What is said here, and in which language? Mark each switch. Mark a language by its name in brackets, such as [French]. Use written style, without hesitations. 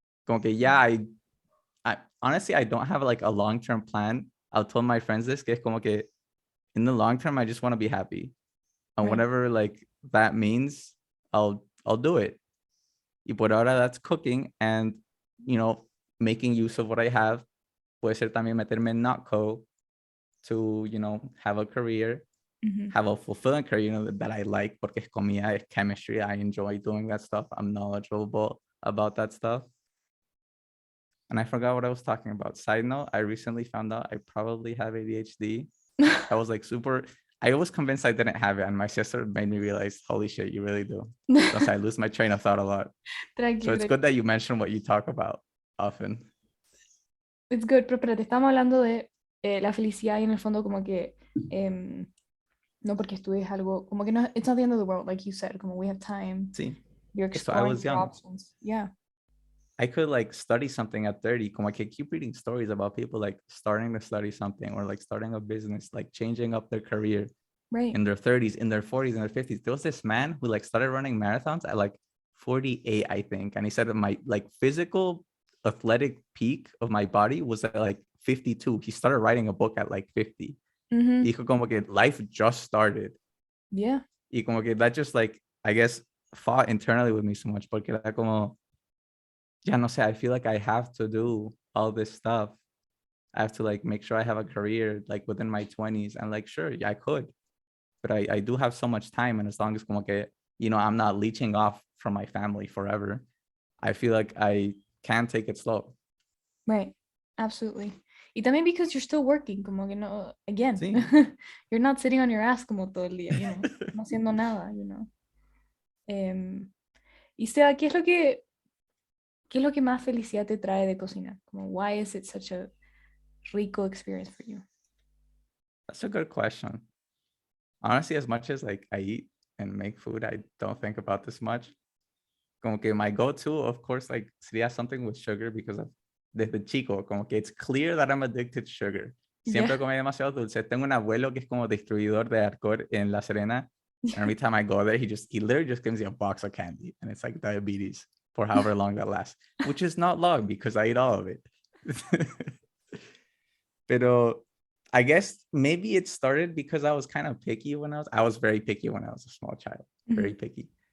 [Spanish] Como que [English] yeah, I honestly I don't have like a long-term plan. I'll tell my friends this, [Spanish] que es como que [English] in the long term, I just want to be happy. And Right. whatever like that means, I'll do it. [Spanish] Y por ahora [English] that's cooking and making use of what I have. [Spanish] Puede ser también meterme en Notco [English] to, have a career, Mhm. have a fulfilling career, that I like, [Spanish] porque es comida, es [English] chemistry. I enjoy doing that stuff. I'm knowledgeable about that stuff. And I forgot what I was talking about. Side note, I recently found out I probably have ADHD. I was like I was convinced I didn't have it. And my sister made me realize, holy shit, you really do. Thus, I lose my train of thought a lot. So [Spanish] Tranqui, [English] it's good that you mention what you talk about often. it's good, [Spanish] pero espérate, estamos hablando de la felicidad y en el fondo como que no porque estudies algo, como que no, [English] it's not the end of the world, like you said, [Spanish] como [English] we have time, See, you're so I exploring was your young. options. Yeah, I could like study something at 30. Como I could keep reading stories about people like starting to study something or like starting a business, like changing up their career right. in their 30s, in their 40s, in their 50s. There was this man who like started running marathons at like 48, I think. And he said that my like physical athletic peak of my body was at like 52. He started writing a book at like 50. Mhm. [Spanish] Y dijo como que [English] life just started. Yeah. [Spanish] Y como que [English] that just like, I guess, fought internally with me so much. [Spanish] Porque era como, ya no sé, [English] I feel like I have to do all this stuff. I have to like make sure I have a career like within my 20s. And like, sure, yeah, I could. But I do have so much time. And as long as [Spanish] como que, [English] I'm not leeching off from my family forever, I feel like I can take it slow. Right, absolutely. Y también because you're still working, [Spanish] como que no, [English] again, [Spanish] Sí. [English] you're not sitting on your ass [Spanish] como todo el día, no haciendo nada, Em, y sea, ¿qué es lo que, ¿Qué es lo que más felicidad te trae de cocinar? [English] Como, why is it such a rico experience for you? That's a good question. Honestly, as much as like I eat and make food, I don't think about this much. [Spanish] Como que [English] my go-to, of course, like [Spanish] sería [English] something with sugar because of [Spanish] desde chico, como que [English] it's clear that I'm addicted to sugar. [Spanish] Siempre [English] Yeah. [Spanish] comí demasiado dulce. Tengo un abuelo que es como distribuidor de alcohol en La Serena. [English] And every time I go there, he literally just gives me a box of candy, and it's like diabetes for however long that lasts, which is not long because I eat all of it. [Spanish] Pero [English] I guess maybe it started because I was kind of picky when I was very picky when I was a small child, very picky.